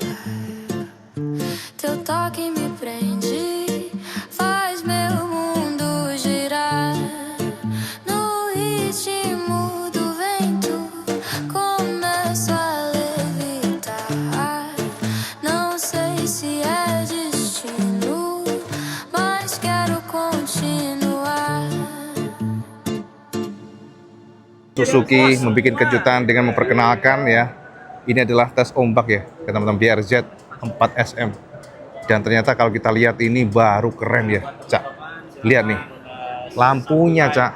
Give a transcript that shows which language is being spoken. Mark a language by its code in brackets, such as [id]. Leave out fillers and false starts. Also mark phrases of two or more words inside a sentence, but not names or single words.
[pt] Teu toque me prende, faz meu mundo girar. No ritmo do vento, começo a levitar. Não sei se é destino, mas quero continuar. [id] Suzuki membuat kejutan dengan memperkenalkan ya, ini adalah tes ombak ya, teman-teman, BRZ 4SM. Dan ternyata kalau kita lihat ini baru keren ya, Cak. Lihat nih, lampunya, Cak.